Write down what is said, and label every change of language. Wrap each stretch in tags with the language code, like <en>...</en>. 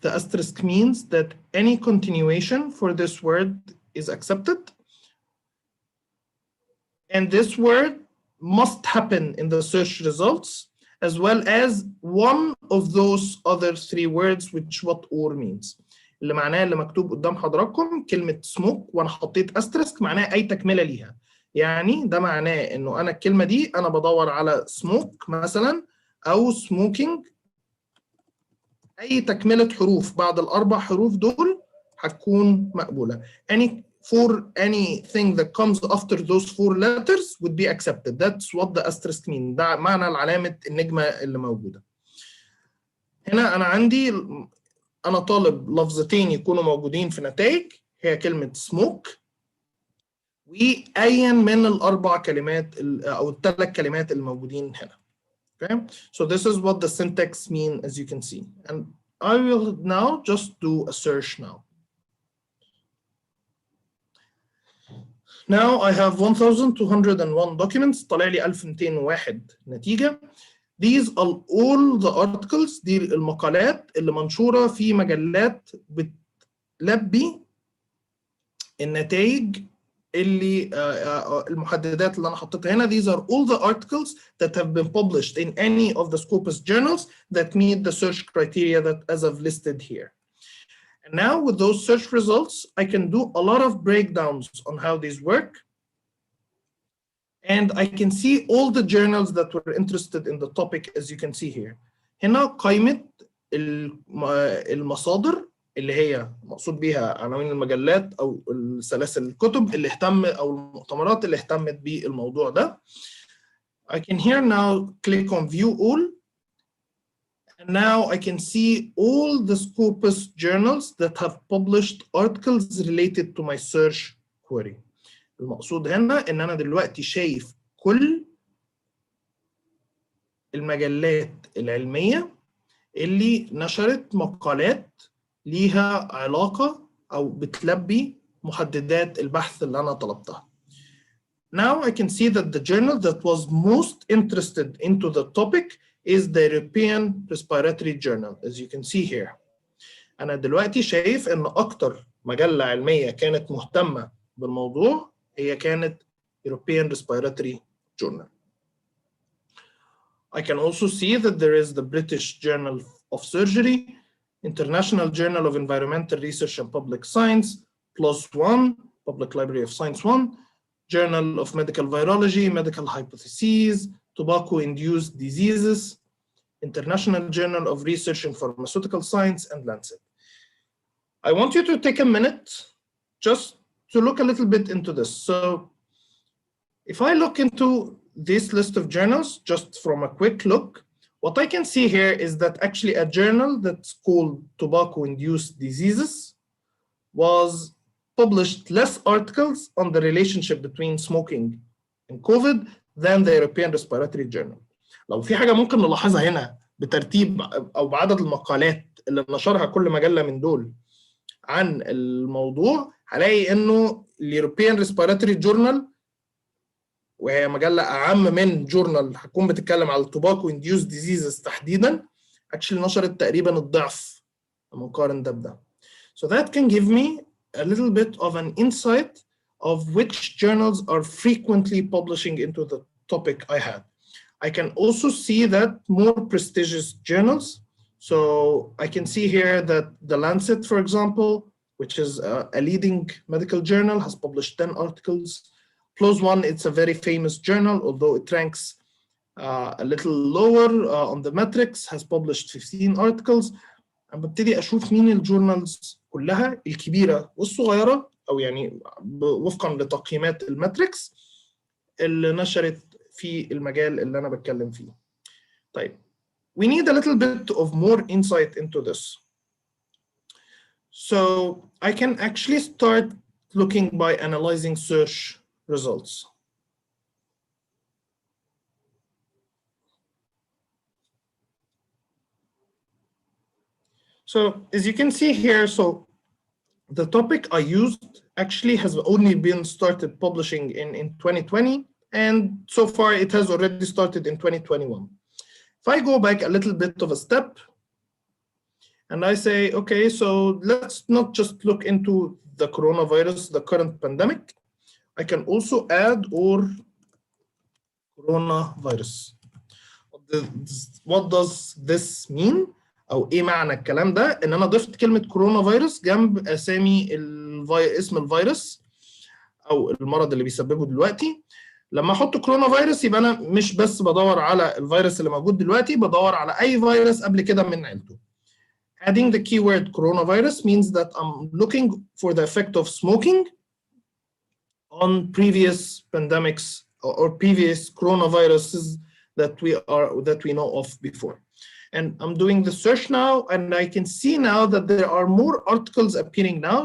<en>The asterisk means that any continuation for this word is accepted. And this word must happen in the search results, as well as one of those other three words, which what or means.</en> <ar>اللي معناه اللي مكتوب قدام حضراتكم كلمة smoke وأنا حطيت asterisk معناه أي تكملة ليها. يعني ده معناه إنه أنا الكلمة دي أنا بدور على smoke مثلا أو smoking، أي تكملة حروف بعد الأربع حروف دول هتكون مقبولة.</ar> <en>Anything that comes after those four letters would be accepted. That's what the asterisk means.</en> <ar>ده معنى العلامة النجمة اللي موجودة. هنا أنا طالب لفظتين يكونوا موجودين في نتائج، هي كلمة smoke وأيا من الأربع كلمات أو الثلاث كلمات الموجودين هنا.</ar> <en>Okay, so this is what the syntax mean, as you can see. And I will now just do a search now. Now I have 1201 documents،</en> <ar>طلع لي 1201 نتيجة.</ar> <en>These are all the articles،</en> <ar>دي المقالات اللي منشورة في مجلات بتلبي النتائج اللي المحددات اللي أنا حطيتها هنا.</ar> <en>These are all the articles that have been published in any of the Scopus journals that meet the search criteria that as I've listed here. And now with those search results, I can do a lot of breakdowns on how these work. And I can see all the journals that were interested in the topic, as you can see here.</en> <ar>هنا قائمة المصادر اللي هي مقصود بيها عناوين المجلات أو سلاسل الكتب اللي أو المؤتمرات اللي اهتمت بالموضوع ده.</ar> <en>I can here now click on view all. And now I can see all the Scopus journals that have published articles related to my search query.</en> <ar>المقصود هنا إن أنا دلوقتي شايف كل المجلات العلمية اللي نشرت مقالات ليها علاقة أو بتلبي محددات البحث اللي أنا طلبتها.</ar> <en>Now I can see that the journal that was most interested into the topic is the European Respiratory Journal, as you can see here.</en> <ar>أنا دلوقتي شايف إن أكتر مجلة علمية كانت مهتمة بالموضوع هي كانت European Respiratory Journal.</ar> <en>I can also see that there is the British Journal of Surgery, International Journal of Environmental Research and Public Science, +1, Public Library of Science 1, Journal of Medical Virology, Medical Hypotheses, Tobacco-Induced Diseases, International Journal of Research in Pharmaceutical Science, and Lancet. I want you to take a minute just to look a little bit into this. So if I look into this list of journals, just from a quick look, what I can see here is that actually a journal that's called Tobacco-Induced Diseases published less articles on the relationship between smoking and COVID than the European Respiratory Journal.</en> <ar>لو في حاجة ممكن نلاحظها هنا بترتيب أو بعدد المقالات اللي نشرها كل مجلة من دول عن الموضوع، هلاقي إنه اليوروبيان ريسبيراتوري جورنال، وهي مجلة أعم من جورنال هتكون بتتكلم على التوباكو induced diseases تحديدا، actually نشرت تقريبا الضعف لما نقارن ده بده.</ar> <en>So that can give me a little bit of an insight of which journals are frequently publishing into the topic I had. I can also see that more prestigious journals. So I can see here that The Lancet, for example, which is a leading medical journal, has published 10 articles. PLOS ONE, it's a very famous journal, although it ranks a little lower on the metrics, has published 15 articles.</en> <ar>أنا ببتدي أشوف مين الجورنالز كلها الكبيرة والصغيرة، أو يعني وفقا لتقييمات الماتريكس اللي نشرت في المجال اللي أنا بتكلم فيه.</ar> <en>طيب، we need a little bit of more insight into this. So I can actually start looking by analyzing search results. So as you can see here, so the topic I used actually has only been started publishing in 2020, and so far it has already started in 2021. If I go back a little bit of a step and I say, okay, so let's not just look into the coronavirus, the current pandemic. I can also add or coronavirus. What does this mean?</en> <ar>أو إيه معنى الكلام ده؟ إن أنا ضفت كلمة كورونا فيروس جنب أسامي اسم الفيروس أو المرض اللي بيسببه دلوقتي. لما أحط كورونا فيروس يبقى أنا مش بس بدور على الفيروس اللي موجود دلوقتي، بدور على أي فيروس قبل كده من عيلته.</ar> <en>Adding the keyword coronavirus means that I'm looking for the effect of smoking on previous pandemics or previous coronaviruses that we know of before. And I'm doing the search now, and I can see now that there are more articles appearing now.</en>